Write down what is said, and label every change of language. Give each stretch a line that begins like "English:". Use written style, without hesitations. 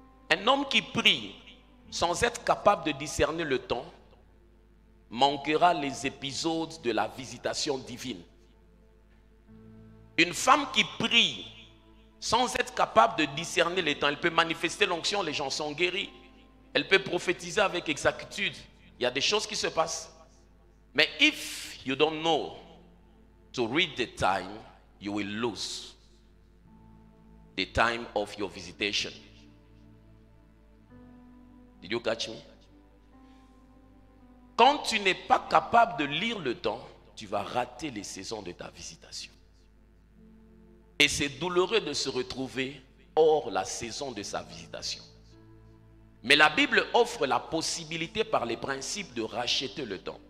French: Un homme qui prie sans être capable de discerner le temps manquera les épisodes de la visitation divine. Une femme qui prie sans être capable de discerner les temps, elle peut manifester l'onction, les gens sont guéris. Elle peut prophétiser avec exactitude. Il y a des choses qui se passent. Mais
English: if you don't know to read the time, you will lose the time of your visitation. Did you catch me?
French: Quand tu n'es pas capable de lire le temps, tu vas rater les saisons de ta visitation. Et c'est douloureux de se retrouver hors la saison de sa visitation. Mais la Bible offre la possibilité par les principes de racheter le temps.